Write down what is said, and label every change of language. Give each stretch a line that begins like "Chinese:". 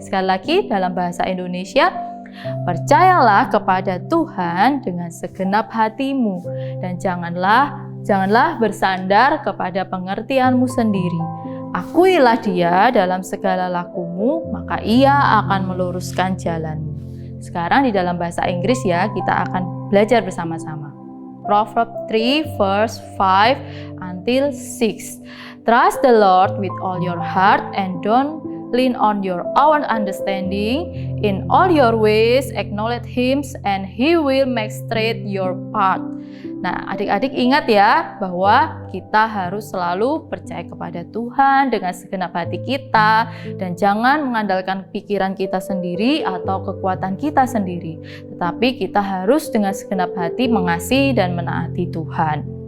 Indonesian: Sekali lagi dalam bahasa Indonesia, percayalah kepada Tuhan dengan segenap hatimu, dan janganlah bersandar kepada pengertianmu sendiri. Akuilah Dia dalam segala lakumu, maka Ia akan meluruskan jalanmu. Sekarang di dalam bahasa Inggris ya, kita akan belajar bersama-sama.
English: Proverbs 3 verse 5 until 6. Trust the Lord with all your heart and don't lean on your own understanding. In all your ways acknowledge Him and He will make straight your path.
Indonesian: Nah, adik-adik ingat ya bahwa kita harus selalu percaya kepada Tuhan dengan segenap hati kita dan jangan mengandalkan pikiran kita sendiri atau kekuatan kita sendiri. Tetapi kita harus dengan segenap hati mengasihi dan menaati Tuhan.